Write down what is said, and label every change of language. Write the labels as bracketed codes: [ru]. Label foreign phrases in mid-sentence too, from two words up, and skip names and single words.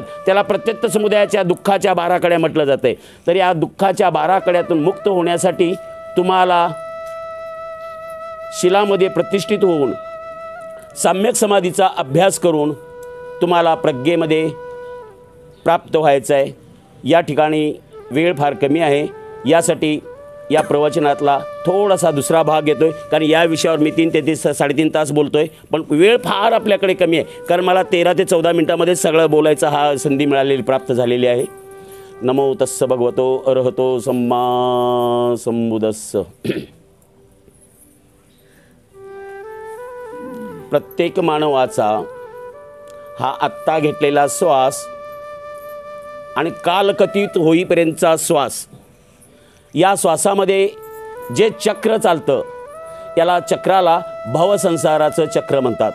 [mr] त्याला प्रत्यक्त समुदायाच्या दुःखाच्या 12 कड्या म्हटलं जातं. तर या दुःखाच्या 12 कड्यातून मुक्त होण्यासाठी तुम्हाला शिलामध्ये प्रतिष्ठित होऊन सम्यक समाधीचा अभ्यास करून तुम्हाला प्रज्ञेमध्ये प्राप्त व्हायचं आहे. या ठिकाणी वेळ फार कमी आहे. यासाठी या प्रवचनातला थोडासा दुसरा भाग येतो आहे, कारण या विषयावर मी 3 ते 3.5 तास बोलतो आहे, पण वेळ फार आपल्याकडे कमी आहे, कारण मला 13 ते 14 मिनटामध्ये सगळं बोलायचा हा संधी मिळालेली प्राप्त झालेली आहे. [pi] नमो तस्स भगवतो अरहतो सम्मा संबुदस्स. [mr] प्रत्येक मानवाचा हा आत्ता घेतलेला श्वास आणि कालकथित होईपर्यंतचा श्वास, या श्वासामध्ये जे चक्र चालतं याला चक्राला भवसंसाराचं चक्र म्हणतात.